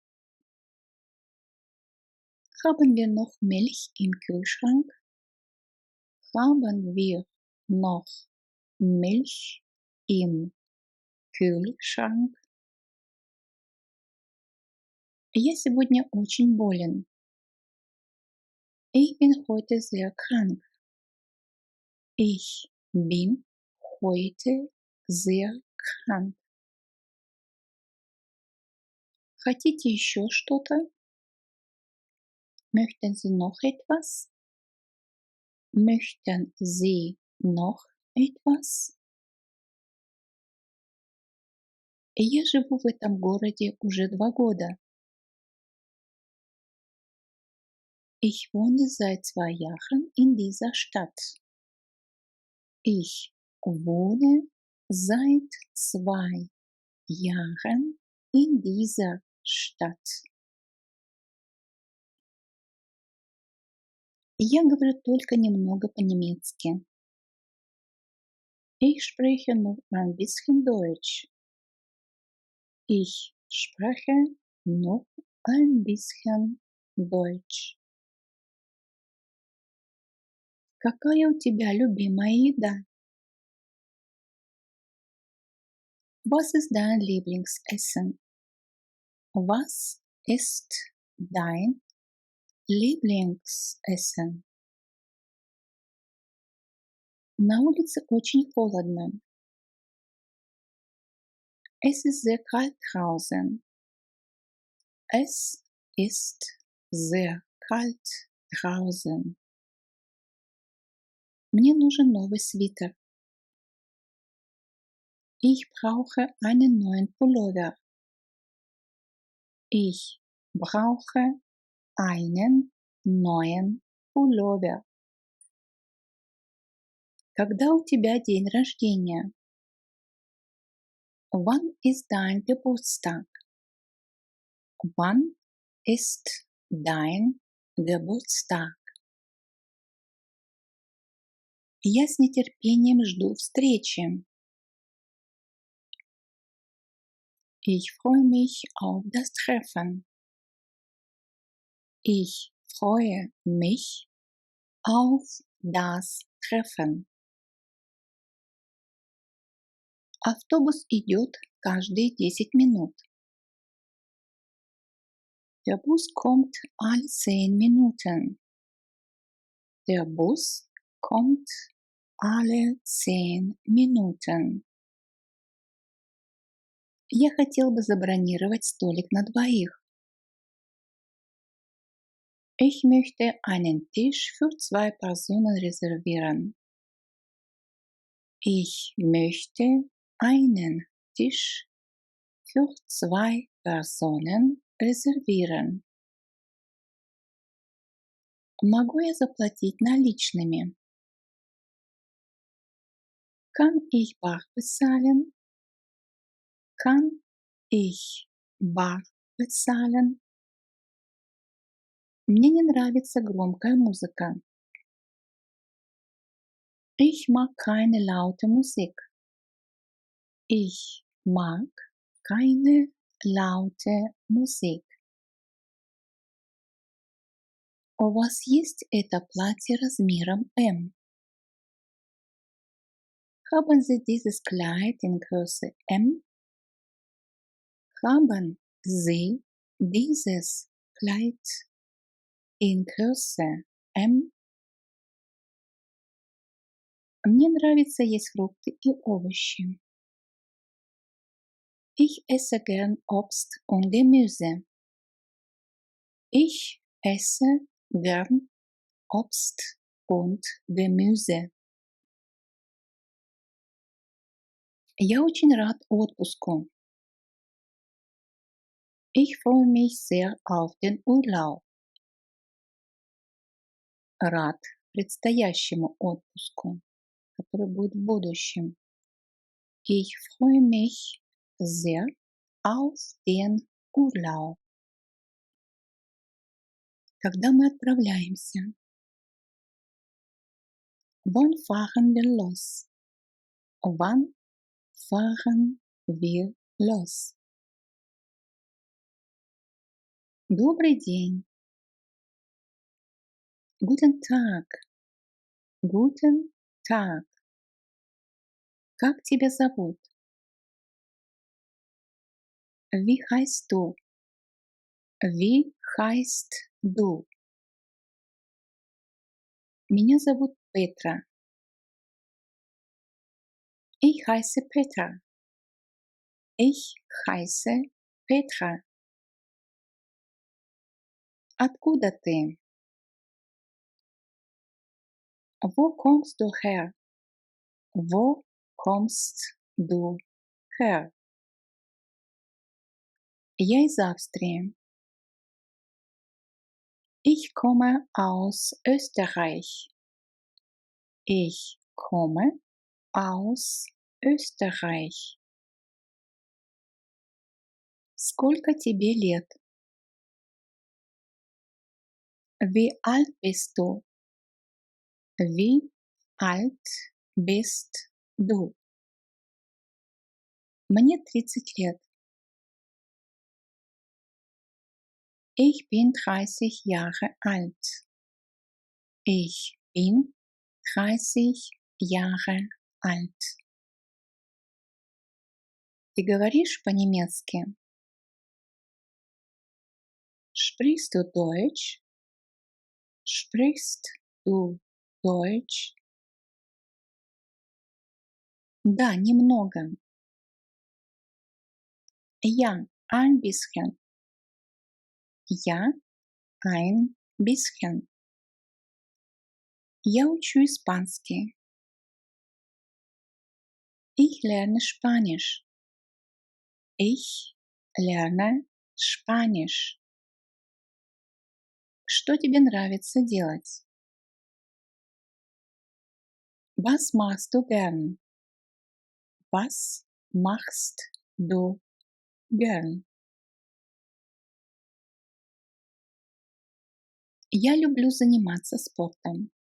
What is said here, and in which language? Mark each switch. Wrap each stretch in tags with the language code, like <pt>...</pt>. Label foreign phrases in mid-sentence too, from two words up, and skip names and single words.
<de>Haben wir noch Milch im Kühlschrank? Haben wir noch Milch im Kühlschrank?</de> <ru>Я сегодня очень болен.</ru> <de>Ich bin heute sehr krank. Ich bin heute sehr krank.</de> <ru>Хотите еще что-то?</ru> <de>Möchten Sie noch etwas? Möchten Sie noch etwas?</de> <ru>Я живу в этом городе уже 2 года.</ru> <de>Ich wohne seit 2 Jahren in dieser Stadt. Ich wohne seit 2 Jahren in dieser Stadt.</de> <ru>Я говорю только немного по-немецки.</ru> <de>Ich spreche nur ein bisschen Deutsch. Ich spreche nur ein bisschen Deutsch.</de> <ru>Какая у тебя любимая еда?</ru> <de>Was ist dein Lieblingsessen? Was ist dein Lieblingsessen?</de> <ru>На улице очень холодно.</ru> <de>Es ist sehr kalt draußen. Es ist sehr kalt draußen.</de> <ru>Мне нужен новый свитер.</ru> <de>Ich brauche einen neuen Pullover. Ich brauche einen neuen Pullover.</de> <ru>Когда у тебя день рождения?</ru> <de>Wann ist dein Geburtstag? Wann ist dein Geburtstag?</de> <ru>Я с нетерпением жду встречи.</ru> <de>Ich freue mich auf das Treffen. Ich freue mich auf das Treffen.</de> <ru>Автобус идет каждые 10 минут.</ru> <de>Der Bus kommt alle 10 Minuten. Der Bus kommt alle 10 Minuten.</de> <ru>Я хотел бы забронировать столик на двоих.</ru> <de>Ich möchte einen Tisch für 2 Personen reservieren. Ich möchte einen Tisch für 2 Personen reservieren.</de> <ru>Могу я заплатить наличными?</ru> <de>Kann ich bar bezahlen? Kann ich bar bezahlen?</de> <ru>Мне не нравится громкая музыка.</ru> <de>Ich mag keine laute Musik. Ich mag keine laute Musik.</de> <ru>У вас есть это платье размером M?</ru> <de>Haben Sie dieses Kleid in Größe M? Haben Sie dieses Kleid in Größe M?</de> <ru>Мне нравится есть фрукты и овощи.</ru> <de>Ich esse gern Obst und Gemüse. Ich esse gern Obst und Gemüse.</de> <ru>Я очень рад отпуску.</ru> <de>Ich freue mich sehr auf den Urlaub.</de> <ru>Рад предстоящему отпуску, который будет в будущем.</ru> <de>Ich freue mich sehr auf den Urlaub.</de> <ru>Когда мы отправляемся?</ru> <de>Wann fahren wir los? Wann fahren wir los?</de> <ru>Добрый день.</ru> <de>Guten Tag. Guten Tag.</de> <ru>Как тебя зовут?</ru> <de>Wie heißt du? Wie heißt du?</de> <ru>Меня зовут Петра.</ru> <de>Ich heiße Petra. Ich heiße Petra.</de> <ru>Откуда ты?</ru> <de>Wo kommst du her? Wo kommst du her?</de> <ru>Я из Австрии.</ru> <de>Ich komme aus Österreich. Ich komme aus Österreich.</de> <ru>Сколько тебе лет?</ru> <de>Wie alt bist du? Wie alt bist du?</de> <ru>Мне 30 лет.</ru> <de>Ich bin 30 Jahre alt. Ich bin 30 Jahre alt.</de> <ru>Ты говоришь по-немецки?</ru> <de>Sprichst du Deutsch? Sprichst du Deutsch?</de> <ru>Да, немного.</ru> <de>Ja, ein bisschen. Ja, ein bisschen.</de> <ru>Я учу испанский.</ru> <de>Ich lerne Spanisch. Ich lerne Spanisch.</de> <ru>Что тебе нравится делать?</ru> <de>Was machst du gern? Was machst du gern?</de> <ru>Я люблю заниматься спортом.</ru>